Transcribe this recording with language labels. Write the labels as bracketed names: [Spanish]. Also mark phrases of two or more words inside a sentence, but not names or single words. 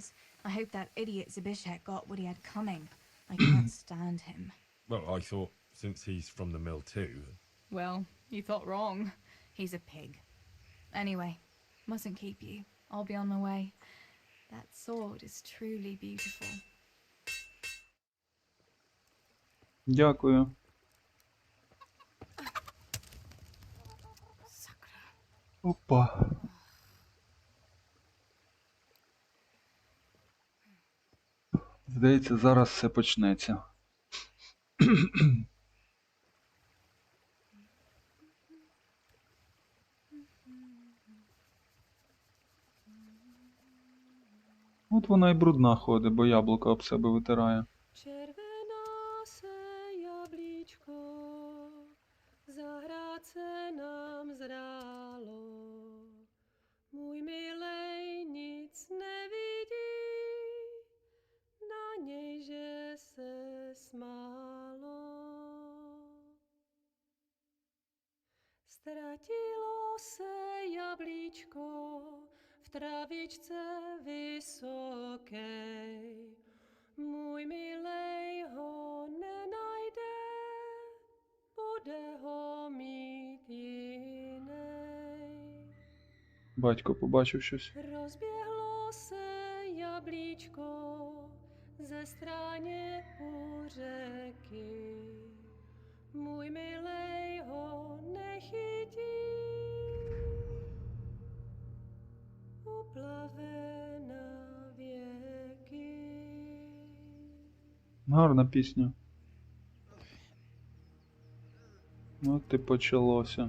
[English] I hope that idiot Zbyszek got what he had coming. I can't stand him. Well, I thought since he's from the mill too. Well, you thought wrong. He's a pig. Anyway, mustn't keep you. I'll be on my way. That sword is truly beautiful. [Ukrainian] Дякую. Опа. Здається, зараз все почнеться. От вона й брудна ходить, бо яблуко об себе витирає. [Czech] Červená se jablíčko, zahrát se nám zrálo. Můj milej nic nevidí, na něj, že se smálo. Ztratilo se jablíčko v travičce vysokej. Můj milej ho nenajde, bude ho mít jinej. [Ukrainian] Батько побачив щось. [Czech] Rozběhlo se jablíčko ze stráně u řeky. Můj milej ho nechytí, uplave na věky. [Ukrainian] Гарна пісня. От і почалося.